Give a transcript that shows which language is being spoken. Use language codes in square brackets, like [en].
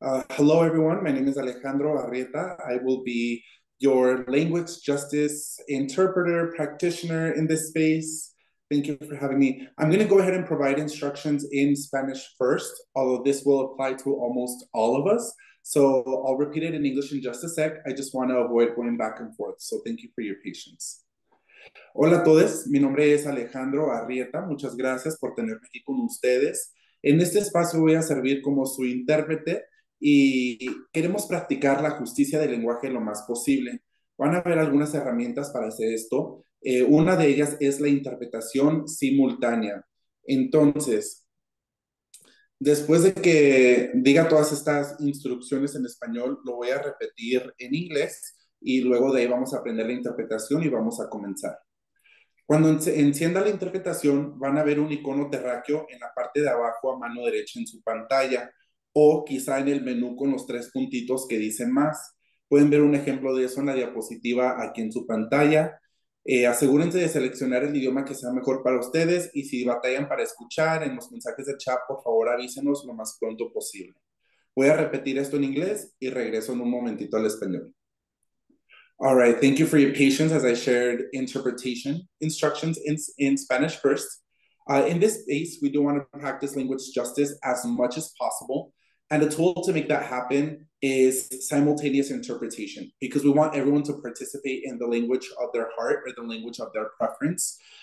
[en] Hello, everyone. My name is Alejandro Arrieta. I will be your language justice interpreter practitioner in this space. Thank you for having me. I'm going to go ahead and provide instructions in Spanish first, although this will apply to almost all of us. So I'll repeat it in English in just a sec. I just want to avoid going back and forth. So thank you for your patience. [es] Hola a todos, mi nombre es Alejandro Arrieta, muchas gracias por tenerme aquí con ustedes. En este espacio voy a servir como su intérprete y queremos practicar la justicia del lenguaje lo más posible. Van a haber algunas herramientas para hacer esto. Una de ellas es la interpretación simultánea. Entonces, después de que diga todas estas instrucciones en español, lo voy a repetir en inglés y luego de ahí vamos a aprender la interpretación y vamos a comenzar. Cuando encienda la interpretación, van a ver un icono terráqueo en la parte de abajo a mano derecha en su pantalla o quizá en el menú con los tres puntitos que dicen más. Pueden ver un ejemplo de eso en la diapositiva aquí en su pantalla. Asegúrense de seleccionar el idioma que sea mejor para ustedes y si batallan para escuchar en los mensajes de chat, por favor avísenos lo más pronto posible. Voy a repetir esto en inglés y regreso en un momentito al español. [en] All right, thank you for your patience as I shared interpretation instructions in Spanish first. In this space, we do want to practice language justice as much as possible. And the tool to make that happen is simultaneous interpretation because we want everyone to participate in the language of their heart or the language of their preference.